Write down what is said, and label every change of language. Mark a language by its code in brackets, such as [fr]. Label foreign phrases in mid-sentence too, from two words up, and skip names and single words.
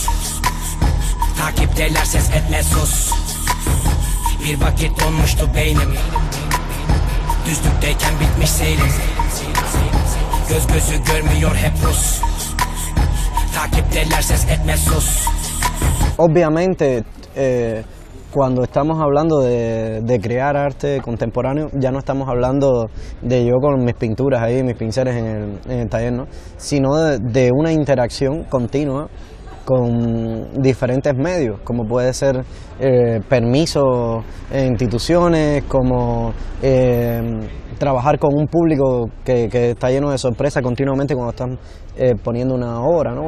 [tr] Takipteler ses etme sus. Bir vakit donmuştu beynim. Düzlükteyken bitmiş seyrim. Göz gözü görmüyor hep Rus. Takipteler ses etme sus. [es] Obviamente, cuando estamos hablando de crear arte contemporáneo, ya no estamos hablando de yo con mis pinturas ahí, mis pinceles en el taller, ¿no? Sino de una interacción continua con diferentes medios, como puede ser permisos en instituciones, como trabajar con un público que está lleno de sorpresa continuamente cuando están poniendo una obra, ¿no?